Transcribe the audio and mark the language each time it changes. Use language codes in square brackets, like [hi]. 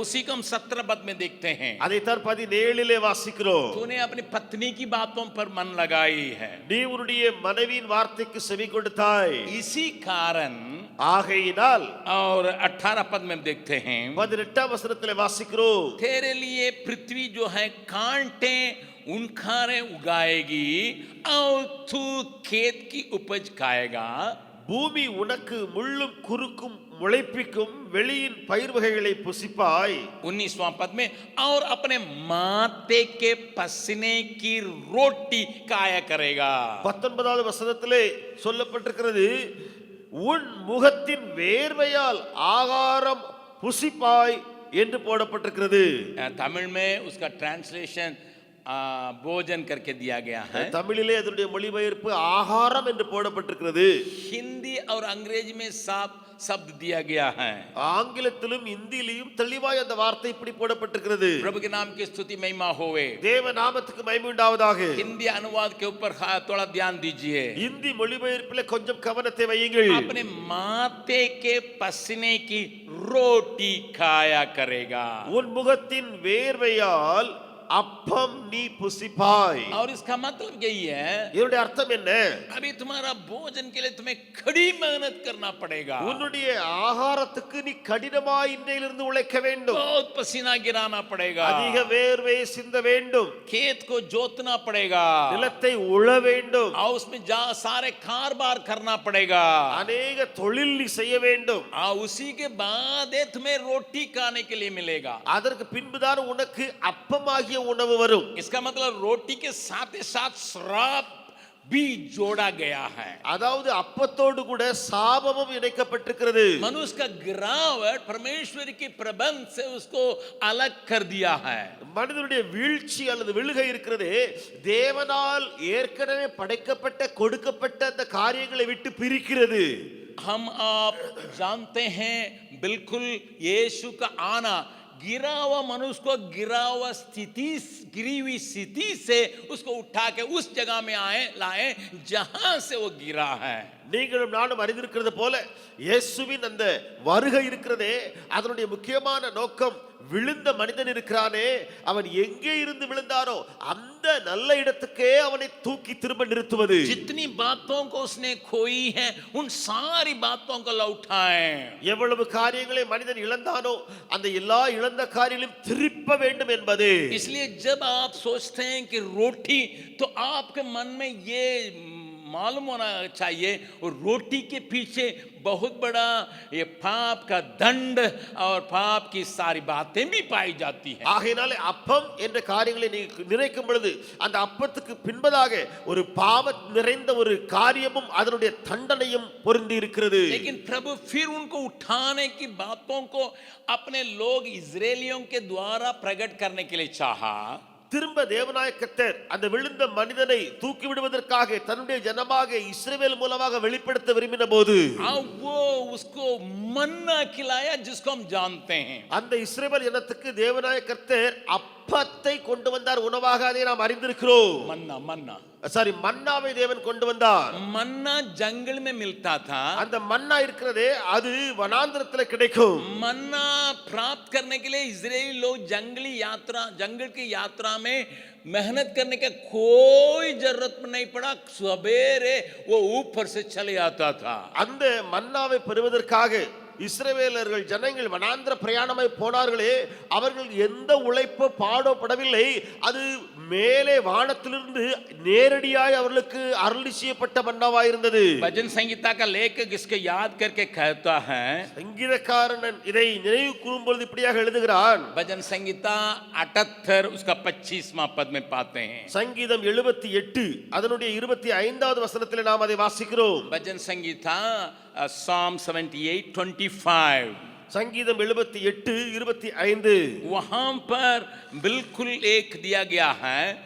[hi] उसी को हम 17 पद में देखते हैं। [ta] அதைத்தான் 17 வாசிக்கிறோம்। [hi] तूने अपनी पत्नी की बातों पर मन लगाई है, [ta] நீ உன்னுடைய மனைவியின் வார்த்தைக்கு செவி கொடுத்தாய், [hi] इसी कारण। [ta] ஆகையினால் [hi] और 18 पद में देखते हैं, [ta] 18 வசனத்திலே வாசிக்கிறோம், [hi] तेरे लिए पृथ्वी जो है कांटे उनखारे उगाएगी और तू खेत की उपज खाएगा। [ta] பூமி உனக்கு முள்ளும் குறுக்கும் முளைப்பிக்கும், வெளியின் பயிர் வகைகளை புசிப்பாய்। [hi] 19वां पद में, और अपने माते के पसीने की रोटी खाया करेगा। [ta] 19வது வசனத்திலே சொல்லப்பட்டிருக்கிறது, உன் முகத்தின் வேர்வையால் ஆகாரம் புசிப்பாய் என்று போடப்பட்டிருக்கிறது। [hi] तमिल में उसका ट्रांसलेशन भोजन करके दिया गया है। [ta] தமிழிலே அதனுடைய மொழிபெயர்ப்பு ஆகாரம் என்று போடப்பட்டிருக்கிறது। [hi] हिंदी और अंग्रेजी में शब्द दिया गया है। [ta] ஆங்கிலத்திலும் இந்தியிலும் தெளிவாய் அந்த வார்த்தை இப்படி போடப்பட்டிருக்கிறது। [hi] प्रभु के नाम की स्तुति महिमा होवे। [ta] தேவ நாமத்துக்கு மகிமை உண்டாவதாக। [hi] हिंदी अनुवाद के ऊपर थोड़ा ध्यान दीजिए। [ta] இந்தி மொழிபெயர்ப்பிலே கொஞ்சம் கவனத்தை வையுங்கள்। [hi] अपने माते के पसीने की रोटी खाया करेगा। [ta] உன் முகத்தின் வேர்வையால் அப்பம் நீ புசிப்பாய்। [hi] और इसका मतलब यही है, [ta] இதனுடைய அர்த்தம் என்ன? [hi] अभी तुम्हारा भोजन के लिए तुम्हें कड़ी मेहनत करना पड़ेगा। [ta] உன்னுடைய ஆகாரத்துக்கு நீ கடினமாய் இன்னையிலிருந்து உழைக்க வேண்டும்। [hi] बहुत पसीना गिराना पड़ेगा। [ta] அதிக வேர்வை சிந்த வேண்டும்। [hi] खेत को जोतना पड़ेगा। [ta] நிலத்தை உழ வேண்டும்। [hi] और उसमें सारे कारबार करना पड़ेगा। अनेक [ta] தொழில் நீ செய்ய வேண்டும்। [hi] उसी के बाद तुम्हें रोटी खाने के लिए मिलेगा। [ta] அதற்கு பின்புதான் உனக்கு அப்பமாகிய உணவு வரும்। [hi] इसका मतलब रोटी के साथ ही साथ श्राप भी जोड़ा गया है। [ta] அதாவது அப்பத்தோடு கூட சாபமும் இணைக்கப்பட்டிருக்கிறது। [hi] मनुष्य का गिरावट परमेश्वर की प्रबंध से उसको अलग कर दिया है। [ta] மனிதனுடைய வீழ்ச்சி அல்லது விழுகை இருக்கிறது, தேவனால் ஏற்கனவே படைக்கப்பட்ட கொடுக்கப்பட்ட அந்த காரியங்களை விட்டு பிரிக்கிறது। [hi] हम आप जानते हैं बिल्कुल यीशु का आना गिरा हुआ मनुष्य को गिरी हुई स्थिति से उसको उठा के उस जगह में लाए जहां से वो गिरा है। [ta] நீங்களும் நானும் அறிந்திருக்கிறது போல இயேசுவின் அந்த வருகை இருக்கிறதே, அதனுடைய முக்கியமான நோக்கம் விழுந்த மனிதன் இருக்கிறானே, அவன் எங்கே இருந்து விழுந்தானோ அந்த நல்ல இடத்துக்கே அவனை தூக்கி திரும்ப நிறுத்துவது। [hi] जितनी बातों को उसने खोई है उन सारी बातों को लौटाए। [ta] எவ்வளவு காரியங்களை மனிதன் இழந்தானோ அந்த எல்லா இழந்த காரியங்களையும் திருப்ப வேண்டும் என்பது। [hi] इसलिए जब आप सोचते हैं कि रोटी, तो आपके मन में ये मालूम होना चाहिए और रोटी के पीछे बहुत बड़ा ये पाप का दंड और पाप की सारी बातें भी पाई जाती है। [ta] ஆகையினாலே அப்பம் என்ற காரியங்களை நீ நினைக்கும் பொழுது அந்த அப்பத்துக்கு பின்பதாக ஒரு பாவம் நிறைந்த ஒரு காரியமும் அதனுடைய தண்டனையும் பொருந்தி இருக்கிறது। [hi] लेकिन प्रभु फिर उनको उठाने की बातों को अपने लोग इजरायलियों के द्वारा प्रकट करने के लिए चाहा। [ta] திரும்ப தேவனாய கர்த்தர் அந்த விழுந்த மனிதனை தூக்கி விடுவதற்காக தன்னுடைய ஜனமாக இஸ்ரவேல் மூலமாக வெளிப்படுத்த விரும்பின போது [hi] वो उसको मन्ना खिलाया जिसको हम जानते हैं। [ta] அந்த இஸ்ரவேல் ஜனத்துக்கு தேவனாய கர்த்தர் அப்பத்தை கொண்டு வந்தார் உணவாக, அதை நாம் அறிந்திருக்கிறோம்। மன்னாவை தேவன் கொண்டு வந்தார்। [hi] मन्ना जंगल में मिलता था। [ta] அந்த மன்னா இருக்கிறதே அது வனாந்திரத்தில் கிடைக்கும்। [hi] मन्ना प्राप्त करने के लिए इजरायली लोग जंगल की यात्रा में मेहनत करने का कोई जरूरत नहीं पड़ा, सवेरे वो ऊपर से चले आता था। [ta] அந்த மன்னாவை பெறுவதற்காக இஸ்ரவேலர்கள் ஜனங்கள் வனாந்திர பிரயாணமாய் போனார்களே, அவர்கள் எந்த உழைப்பு பாடப்படவில்லை, அது மேலே வானத்திலிருந்து நேரடியாய் அவர்களுக்கு அருளி செய்யப்பட்ட மன்னாவாய் இருந்தது। [hi] भजन संगीता का लेखक इसको याद करके कहता है, [ta] சங்கீதக்காரன் இதை நினைவு கூறும்போது இப்படியாக எழுதுகிறான்। [hi] भजन संगीता 78 उसका 25वां पद में पाते हैं। [ta] சங்கீதம் 78 அதனுடைய 25வது வசனத்திலே நாம் அதை வாசிக்கிறோம்। [hi] भजन संगीता Psalm 78:25 [ta] संगीतम 78:25 [hi] वहां पर बिल्कुल एक दिया गया है,